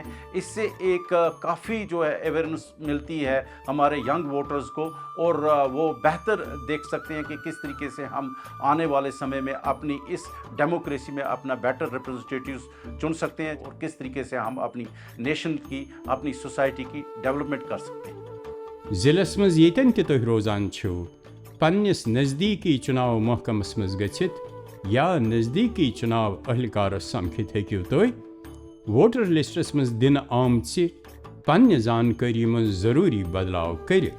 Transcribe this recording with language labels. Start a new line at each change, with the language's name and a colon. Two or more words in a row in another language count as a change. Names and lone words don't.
Urdu: اس سے ایک کافی جو ہے اویئرنیس ملتی ہے ہمارے
English: young voters
Urdu: کو, اور وہ بہتر دیکھ سکتے ہیں کہ کس طریقے سے ہم آنے والے سمے میں اپنی اس ڈیموکریسی میں اپنا
English: better representatives
Urdu: چن سکتے ہیں, اور کس طریقے سے ہم اپنی نیشن کی, اپنی سوسائٹی کی ڈیولپمنٹ کر سکتے ہیں.
Kashmiri: ضلعس منٛز ییٚتٮ۪ن تہِ تُہۍ روزان چھِو, پننِس نزدیٖکی چُناو محکمس منٛز گٔژھِتھ یا نزدیٖکی چُناو اہلکارس سمکھِتھ ہیٚکِو تُہۍ
English: voter lists
Kashmiri: منٛز دِنہٕ آمژِ پننہِ زانکٲری منٛز ضروٗری بدلاو کٔرِتھ.